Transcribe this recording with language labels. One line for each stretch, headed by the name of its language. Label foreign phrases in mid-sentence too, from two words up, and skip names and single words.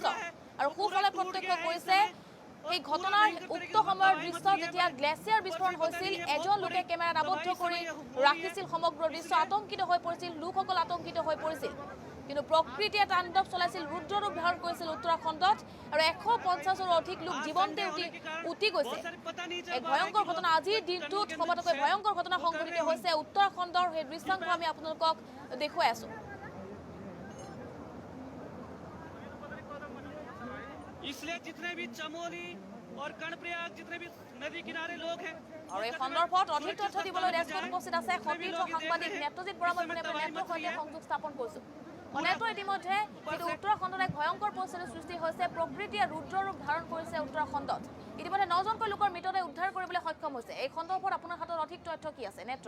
Assamese: আৰু সোঁফালে প্ৰত্যক্ষ কৰিছে এই ঘটনাৰ উক্ত সময়ৰ দৃশ্য যেতিয়া গ্লেচিয়াৰ বিস্ফোৰণ হৈছিল এজন লোকে কেমেৰাত আবদ্ধ কৰি ৰাখিছিল সমগ্ৰ দৃশ্য আতংকিত হৈ পৰিছিল লোকসকল আতংকিত হৈ পৰিছিল কিন্তু প্ৰকৃতিয়ে তাণ্ডৱ চলাইছিল ৰুদ্ৰ ৰূপ ধাৰণ কৰিছিল উত্তৰাখণ্ডত আৰু 150 ৰো অধিক লোক জীৱন্তে উঠি গৈছে এক ভয়ংকৰ ঘটনা আজিৰ দিনটোত সবাতোকৈ ভয়ংকৰ ঘটনা সংঘটিত হৈছে উত্তৰাখণ্ডৰ সেই দৃশ্যাংশ আমি আপোনালোকক দেখুৱাই আছো
Hindi: इसलिए जितने भी चमोली और कर्णप्रयाग जितने भी नदी किनारे लोग हैं
Assamese: আৰু এই সন্দৰ্ভত অধিক তথ্য দিবলৈ ডেস্কত উপস্থিত আছে সতীৰ্থ সাংবাদিক নেত্ৰজিৎ বৰা। মই নেত্ৰৰ সৈতে সংযোগ স্থাপন কৰিছোঁ। নেত্ৰ ইতিমধ্যে যিটো উত্তৰাখণ্ডত এক ভয়ংকৰ পৰিস্থিতিৰ সৃষ্টি হৈছে, প্ৰকৃতিয়ে ৰুদ্ৰ ৰূপ ধাৰণ কৰিছে উত্তৰাখণ্ডত। ইতিমধ্যে 9জনকৈ লোকৰ মৃতদেহ উদ্ধাৰ কৰিবলৈ সক্ষম হৈছে। এই সন্দৰ্ভত আপোনাৰ হাতত অধিক তথ্য কি আছে নেত্ৰ?